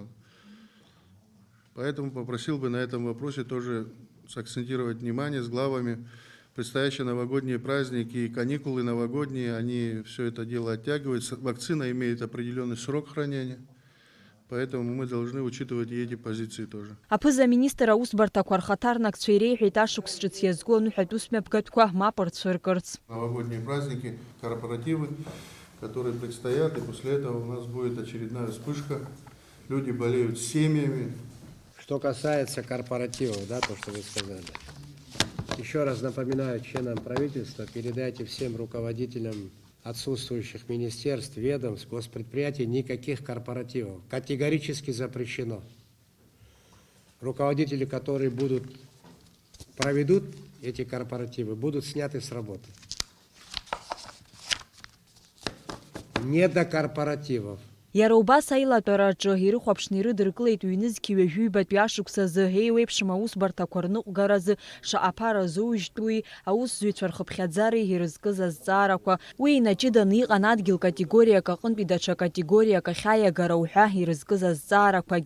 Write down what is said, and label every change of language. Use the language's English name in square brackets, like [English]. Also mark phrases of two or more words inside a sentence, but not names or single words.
[Russian] Поэтому попросил бы на этом вопросе тоже сакцентировать внимание с главами. Предстоящие новогодние праздники и каникулы новогодние, они все это дело оттягивают. Вакцина имеет определенный срок хранения. Поэтому мы должны учитывать и эти позиции тоже. [Abkhazian] Аԥыза-министр аусбарҭақәа рхаҭарнакцәа иреиҳәеит ашықәс ҿыц иазку аныҳәатәус мҩаԥгатәқәа мап рцәыркырц. [Russian] Новогодние праздники, корпоративы, которые предстоят, и после этого у нас будет очередная вспышка люди болеют семьями. Что касается корпоративов, да, то, что вы сказали. Еще раз напоминаю членам правительства, передайте всем руководителям отсутствующих министерств, ведомств, госпредприятий никаких корпоративов. Категорически запрещено. Руководители, которые проведут эти корпоративы, будут сняты с работы. Не до корпоративов. [Abkhazian] Иара убас аилатәараҿы ирыхәаԥшны ирыдыркылеит ҩ-нызқьи ҩажәибатәи ашықәсазы еиуеиԥшым аусбарҭақәа рныҟәгаразы шаҟа ԥара зоужьтәуи аусзуҩцәа рхыԥхьаӡареи ирызкыз азҵаарақәа, уи инаҷыданы иҟан адгьыл категориак аҟынтәи даҽа категориак ахьааиагара уҳәа ирызкыз азҵаарақәагьы.